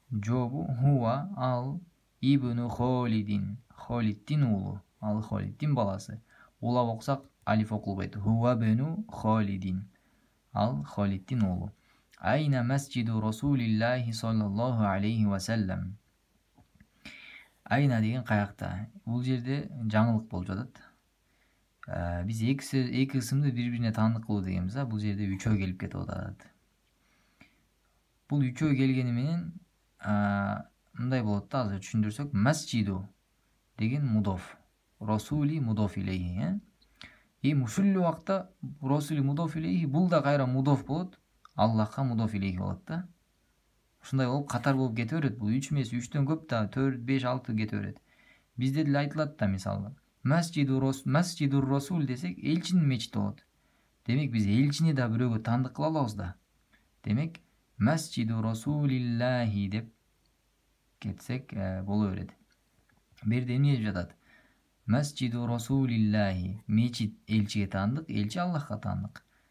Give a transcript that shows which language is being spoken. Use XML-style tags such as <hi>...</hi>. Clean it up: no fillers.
<ky>Жообу</ky> <ar>хуа, ал ибну Холидин.</ar> <ky>Холидтин уулу. Ал Холидтин баласы. Улап окусак алиф окулбайт.</ky> <ar>Хуа бну Холидин.</ar> <ky>Ал Холидтин уулу.</ky> <ar>Айна масжиду Расулиллахи саллаллаху алейхи ва саллам.</ar> <ky>Айна деген каякта? Бул жерде жаңылык болуп жатат. Биз эки ысымды бири-бирине таандык кылуу дегенбиз, бул жерде үчөө келип кетип атат. Бул үчөө келгени менен мындай болот да, азыр түшүндүрсөк, масжиду деген мудоф, расули мудоф илейхи. Ушул убакта расули мудоф илейхи, бул да кайра мудоф болот, Аллахка мудоф илейхи болот да. Ушундай болуп катар болуп кете берет. Бул 3 эмес, 3төн көп да, 4, 5, 6 кете берет. Бизде деле айтылат да, мисалы, масжиду расул десек, элчинин мечити болот. Демек биз элчини да бирөөгө таандык кыла алабыз да. Демек</ky> <ar>масжиду расулиллахи</ar> <ky>деп кетсек боло берет. Берде эмне деп жатат?</ky> <ar>Масжиду расулиллахи,</ar> <ky>мечит элчиге таандык, элчи Аллахка таандык.</ky>